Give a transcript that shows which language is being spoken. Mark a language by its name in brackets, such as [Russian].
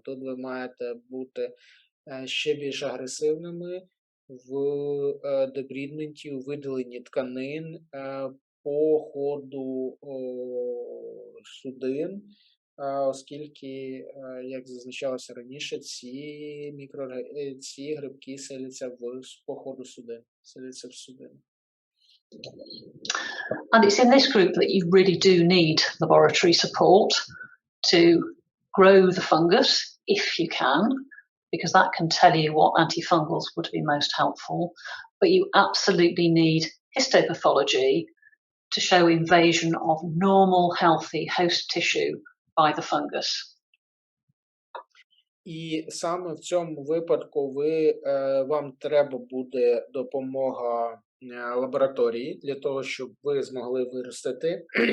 [Ukrainian] Тут ви маєте бути ще більш агресивними в дебрідменті, у видаленні тканин, по ходу судин, оскільки, як зазначалося раніше, ці грибки селяться по ходу судин, селяться в судини. [English] And it's in this group that you really do need laboratory support to grow the fungus, if you can, because that can tell you what antifungals would be most helpful. But you absolutely need histopathology to show invasion of normal, healthy host tissue by the fungus. [Ukrainian] І саме в цьому випадку вам треба буде допомога лабораторії для того, щоб ви змогли виростити